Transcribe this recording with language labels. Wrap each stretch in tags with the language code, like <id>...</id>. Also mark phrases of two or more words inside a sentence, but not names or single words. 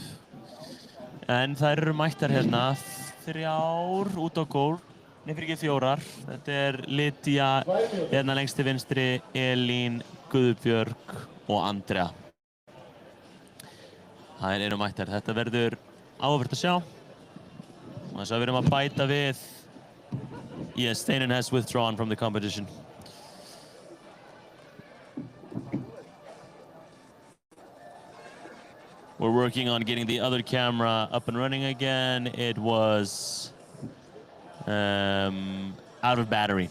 <is>En þær eru mættar 3 út á gól. Nei, fyrir ekki 4. Þetta Lydia lengst til vinstri, Elín, Guðbjörg og Andrea. Þær eru mættar. Þetta verður áhugavert að sjá. Og þess að við erum að bæta við.</is> <en>Yes, Steinun has withdrawn from the competition. We're working on getting the other camera up and running again. It was out of battery.</en>